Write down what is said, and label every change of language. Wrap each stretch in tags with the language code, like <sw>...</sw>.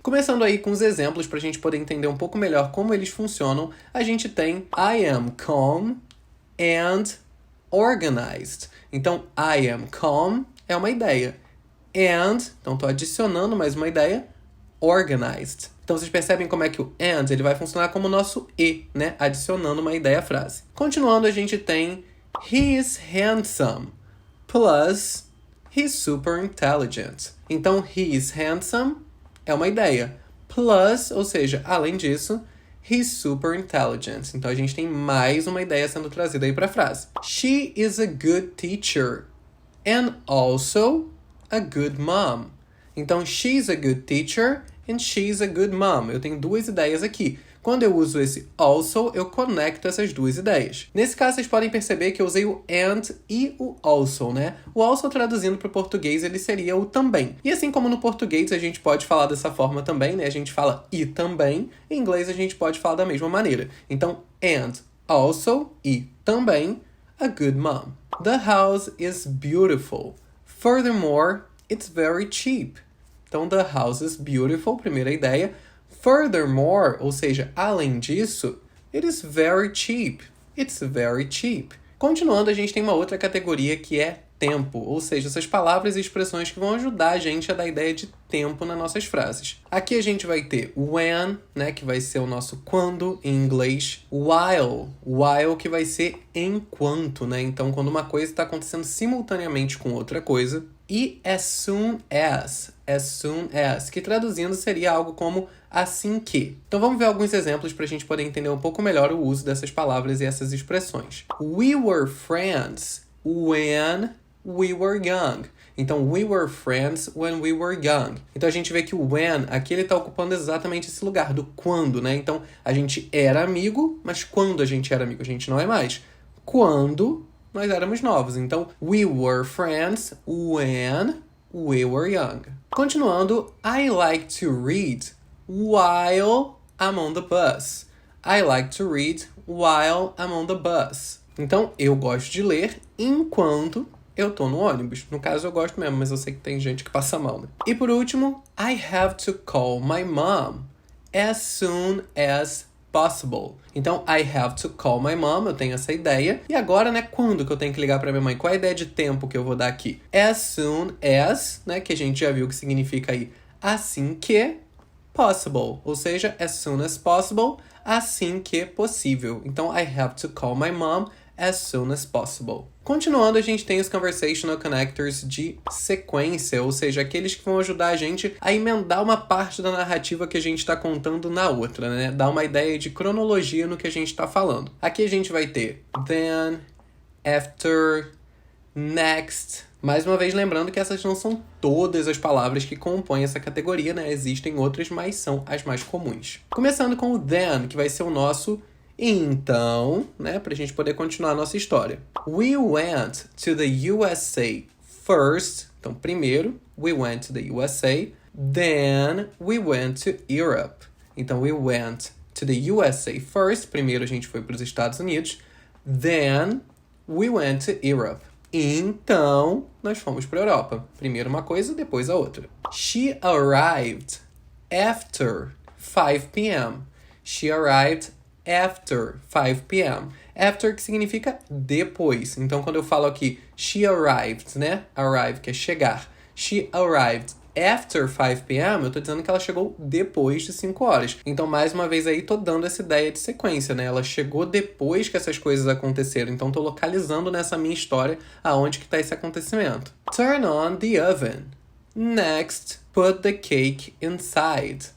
<pt>Começando aí com os exemplos para a gente poder entender um pouco melhor como eles funcionam, a gente tem</pt> <en>I am calm and organized.</en> <pt>Então,</pt> <en>I am calm</en> <pt>é uma ideia. And, então estou adicionando mais uma ideia, organized. Então vocês percebem como é que o and ele vai funcionar como o nosso e, né? Adicionando uma ideia à frase. Continuando, a gente tem</pt> <en>he is handsome plus he's super intelligent.</en> <pt>Então</pt> <en>he is handsome</en> <pt>é uma ideia. Plus, ou seja, além disso,</pt> <en>he's super intelligent.</en> <pt>Então a gente tem mais uma ideia sendo trazida aí para a frase.</pt> <en>She is a good teacher and also a good mom. Então, she's a good teacher and she's a good mom.</en> <pt>Eu tenho duas ideias aqui. Quando eu uso esse also, eu conecto essas duas ideias. Nesse caso, vocês podem perceber que eu usei o and e o also, né? O also, traduzindo para o português, ele seria o também. E assim como no português a gente pode falar dessa forma também, né? A gente fala e também. Em inglês a gente pode falar da mesma maneira. Então, and, also e também</pt> <en>a good mom. The house is beautiful. Furthermore, it's very cheap. Então, the house is beautiful,</en> <pt>primeira ideia.</pt> <en>Furthermore,</en> <pt>ou seja, além disso,</pt> <en>it is very cheap. It's very cheap.</en> <pt>Continuando, a gente tem uma outra categoria que é tempo, ou seja, essas palavras e expressões que vão ajudar a gente a dar ideia de tempo nas nossas frases. Aqui a gente vai ter when, né, que vai ser o nosso quando em inglês, while que vai ser enquanto, né? Então, quando uma coisa está acontecendo simultaneamente com outra coisa, e as soon as, que traduzindo seria algo como assim que. Então vamos ver alguns exemplos para a gente poder entender um pouco melhor o uso dessas palavras e essas expressões.</pt> <en>We were friends when we were young. Então, we were friends when we were young.</en> <pt>Então, a gente vê que o when aqui ele tá ocupando exatamente esse lugar do quando, né? Então, a gente era amigo, mas quando a gente era amigo? A gente não é mais. Quando nós éramos novos.</pt> <en>Então, we were friends when we were young. Continuando, I like to read while I'm on the bus. I like to read while I'm on the bus.</en> <pt>Então, eu gosto de ler enquanto eu tô no ônibus. No caso, eu gosto mesmo, mas eu sei que tem gente que passa mal, né? E por último,</pt> <en>I have to call my mom as soon as possible. Então, I have to call my mom,</en> <pt>eu tenho essa ideia. E agora, né, quando que eu tenho que ligar pra minha mãe? Qual é a ideia de tempo que eu vou dar aqui? As soon as, né, que a gente já viu que significa aí assim que possible. Ou seja,</pt> <en>as soon as possible,</en> <pt>assim que possível.</pt> <en>Então, I have to call my mom as soon as possible.</en> <pt>Continuando, a gente tem os conversational connectors de sequência, ou seja, aqueles que vão ajudar a gente a emendar uma parte da narrativa que a gente está contando na outra, né? Dar uma ideia de cronologia no que a gente está falando. Aqui a gente vai ter then, after, next. Mais uma vez, lembrando que essas não são todas as palavras que compõem essa categoria, né? Existem outras, mas são as mais comuns. Começando com o then, que vai ser o nosso então, né, pra gente poder continuar a nossa história.</pt> <en>We went to the USA first.</en> <pt>Então, primeiro,</pt> <en>we went to the USA. Then, we went to Europe. Então, we went to the USA first.</en> <pt>Primeiro, a gente foi para os Estados Unidos.</pt> <en>Then, we went to Europe.</en> <pt>Então, nós fomos para a Europa. Primeiro uma coisa, depois a outra.</pt> <en>She arrived after 5 p.m. She arrived after 5 p.m. After,</en> <pt>que significa depois. Então, quando eu falo aqui,</pt> <en>she arrived,</en> <pt>né? Arrive, que é chegar.</pt> <en>She arrived after 5 p.m.,</en> <pt>eu tô dizendo que ela chegou depois de 5 horas. Então, mais uma vez aí, tô dando essa ideia de sequência, né? Ela chegou depois que essas coisas aconteceram. Então, tô localizando nessa minha história aonde que tá esse acontecimento.</pt> <en>Turn on the oven. Next, put the cake inside.</en>